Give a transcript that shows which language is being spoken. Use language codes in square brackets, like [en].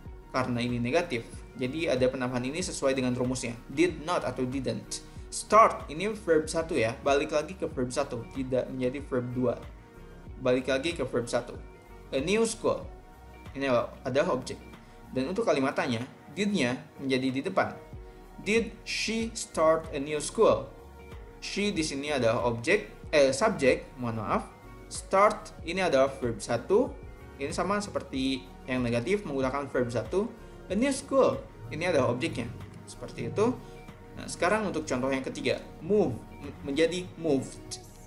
[id] Karena ini negatif, jadi ada penambahan ini sesuai dengan rumusnya. Did not atau didn't. Start ini verb 1 ya, balik lagi ke verb 1, tidak menjadi verb 2. Balik lagi ke verb 1. [en] A new school [id] ini adalah objek. Dan untuk kalimat tanya, did-nya menjadi di depan. [en] Did she start a new school? [id] She di sini adalah subjek, mohon maaf. Start ini adalah verb 1. Ini sama seperti yang negatif menggunakan verb 1. [en] A new school [id] ini adalah objeknya. Seperti itu. Nah, sekarang untuk contoh yang ketiga, move menjadi moved.